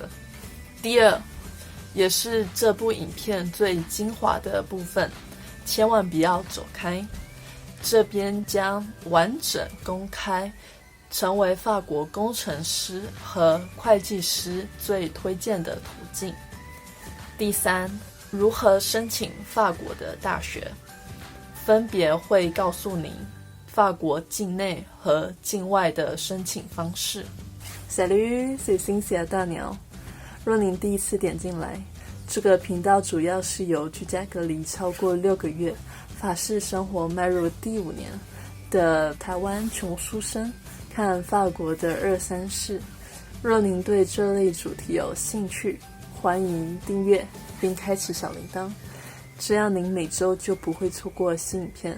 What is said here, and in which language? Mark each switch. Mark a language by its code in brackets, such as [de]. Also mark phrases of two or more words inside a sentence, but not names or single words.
[zh] 第二，也是这部影片最精华的部分，千万不要走开，这边将完整公开成为法国工程师和会计师最推荐的途径。第三，如何申请法国的大学，分别会告诉您法国境内和境外的申请方式。 [fr] Salut, c'est Cynthia [zh] 大鸟。若您第一次点进来，这个频道主要是由居家隔离超过6个月，法式生活迈入第5年的台湾穷书生看法国的2、3事。若您对这类主题有兴趣，欢迎订阅并开启小铃铛，这样您每周就不会错过新影片。